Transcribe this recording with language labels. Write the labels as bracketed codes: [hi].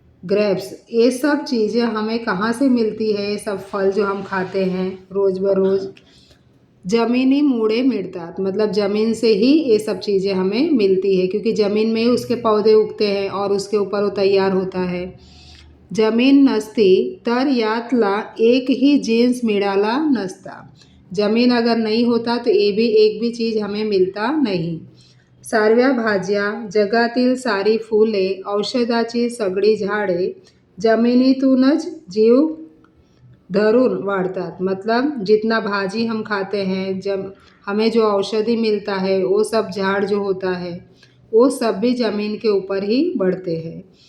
[hi] Grapes, ये सब चीज़ें हमें कहाँ से मिलती है? ये सब फल जो हम खाते हैं रोज़ बरोज़, [mr] ज़मीनी मूड़े मिळतात, [hi] मतलब ज़मीन से ही ये सब चीज़ें हमें मिलती है, क्योंकि ज़मीन में ही उसके पौधे उगते हैं और उसके ऊपर वो तैयार होता है। [mr] जमीन नसती तर यातला एकही जीन्स मिळाला नसता। [hi] जमीन अगर नहीं होता तो ये भी एक भी चीज़ हमें मिलता नहीं। [mr] साऱ्या भाज्या, जगातील सारी फुले, औषधाची सगळी झाडे जमिनीतूनच जीव धरून वाढ़तात, [hi] मतलब जितना भाजी हम खाते हैं, जब हमें जो औषधि मिलता है, वो सब झाड़ जो होता है वो सब भी ज़मीन के ऊपर ही बढ़ते हैं।